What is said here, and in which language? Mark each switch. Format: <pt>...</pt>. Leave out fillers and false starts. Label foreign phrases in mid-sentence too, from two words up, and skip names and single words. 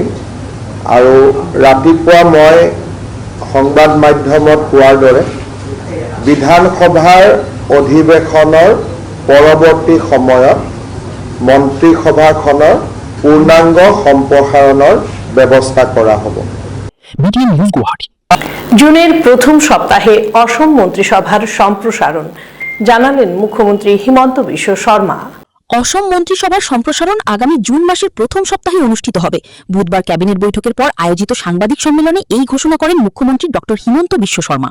<as>আৰু ৰাতিপুৱা মই সংবাদ মাধ্যমত কোৱাৰ দৰে বিধানসভাৰ অধিৱেশনৰ পৰৱৰ্তী সময়ত মন্ত্ৰীসভাখনৰ পূৰ্ণাংগ সম্প্ৰসাৰণৰ ব্যৱস্থা কৰা হ'ব।</as> <bn>জুনের প্রথম সপ্তাহে অসম মন্ত্রিসভার সম্প্রসারণ, জানালেন মুখ্যমন্ত্রী হিমন্ত বিশ্ব শর্মা। অসম মন্ত্রিসভার সম্প্রসারণ আগামী জুন মাসের প্রথম সপ্তাহে অনুষ্ঠিত হবে। বুধবার ক্যাবিনেট বৈঠকের পর আয়োজিত সাংবাদিক সম্মেলনে এই ঘোষণা করেন মুখ্যমন্ত্রী ডক্টর হিমন্ত বিশ্ব শর্মা।</bn>